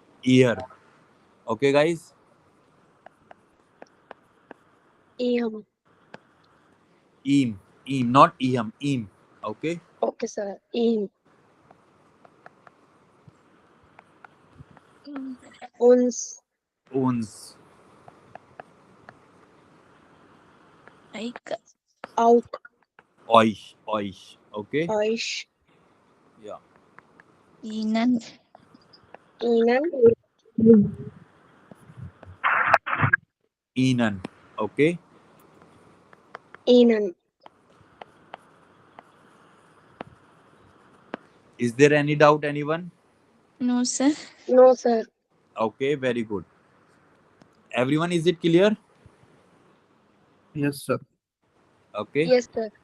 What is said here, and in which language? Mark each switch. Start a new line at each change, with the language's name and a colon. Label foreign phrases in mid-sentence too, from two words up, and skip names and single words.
English: ear. Okay, guys. Eam. Eam, not eam. Eam. Okay. Okay, sir. Eam. Uns. Uns. Like Auk. Oish. Oish. Okay. Oish. Yeah. Inan. Inan. Enan. Okay. Inan. Is there any doubt, anyone? No, sir. No, sir. Okay. Very good. Everyone, is it clear? Yes, sir. Okay. Yes, sir.